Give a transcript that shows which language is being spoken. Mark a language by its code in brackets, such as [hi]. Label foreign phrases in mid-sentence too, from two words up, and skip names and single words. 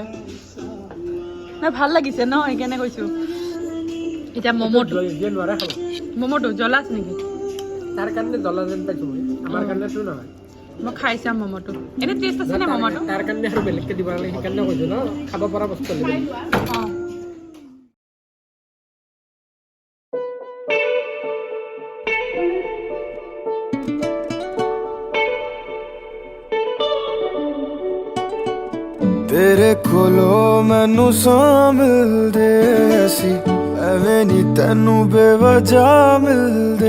[as] নাই ভাল লাগিছে ন, সেইকাৰণে কৈছোঁ। এতিয়া ম'ম'টো জ্বলা আছে নেকি? তাৰ কাৰণে জ্বলা যেন পাইছোঁ মই, আমাৰ কাৰণেতো নহয়। মই খাই চাম ম'ম'টো, এনেই টেষ্ট আছে নে ম'ম'টো? তাৰ কাৰণে আৰু বেলেগকৈ দিব নালাগে, সেইকাৰণে কৈছোঁ ন, খাব পৰা বস্তু লাগিব। অঁ [pa] ਤੇਰੇ ਕੋਲੋਂ ਮੈਨੂੰ ਸਾਮਿਲ ਦੇ ਐਸੀ ਐਵੇਂ ਨੀ ਤੈਨੂੰ ਬੇਵਜ੍ਹਾ ਮਿਲਦੇ।